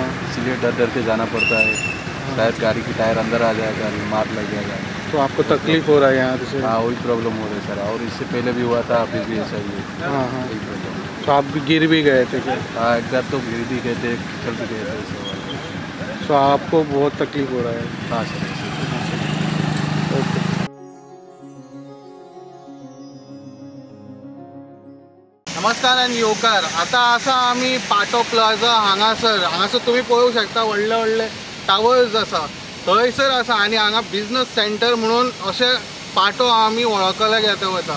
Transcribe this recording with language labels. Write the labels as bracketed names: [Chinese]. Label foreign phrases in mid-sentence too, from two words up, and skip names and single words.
[Hindi] इसलिए डर डर के जाना पड़ता है। शायद गाड़ी की टायर अंदर आ जाएगा, मार लग जाएगा। तो आपको तकलीफ हो रहा है यहाँ से? हाँ, वही प्रॉब्लम हो रही है सर, और इससे पहले भी हुआ था, अभी भी ऐसा ही है। हाँ हाँ। वही प्रॉब्लम। तो आप भी गिर भी गए थे क्या? हाँ, एक बार तो गिर भी गए थे, चल भी गए थे ऐसे। तो आपको बहुत तकलीफ हो रहा है? हाँ सर। [Konkani] ओके। नमस्कार आणि येवकार. आता असा आम्ही पाटो प्लाझा हांगासर तुम्ही पळोवंक शकता व्हडले व्हडले टावर्स आसा थंयसर आसा आनी हांगा [English] business centre [Konkani] म्हणून अशें पाटो आमी वळखले घेता वता.